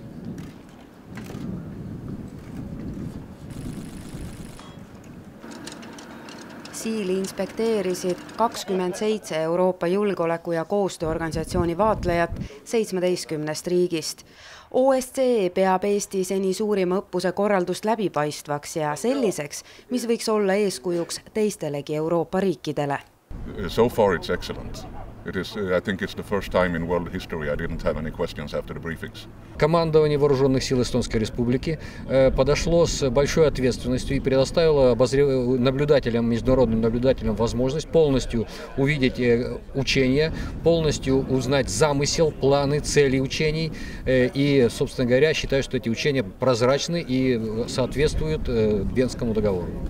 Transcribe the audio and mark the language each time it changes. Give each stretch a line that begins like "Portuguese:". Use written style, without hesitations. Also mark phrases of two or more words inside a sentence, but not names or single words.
Estonian: Siili inspekteerisid 27 Euroopa julgeoleku- ja koostööorganisatsiooni vaatlejat 17 riigist. OSCE peab Eesti seni suurima õppuse korraldust läbipaistvaks ja selliseks, mis võiks olla eeskujuks teistelegi Euroopa riikidele.
English: So far it's excellent. I think it's the first time in world history I didn't have any questions after the briefings.
Russian: Командование Вооруженных сил Эстонской Республики подошло с большой ответственностью и предоставило наблюдателям, международным наблюдателям возможность полностью увидеть учения, полностью узнать замысел, планы, цели учений. И, собственно говоря, считаю, что эти учения прозрачны и соответствуют Венскому договору.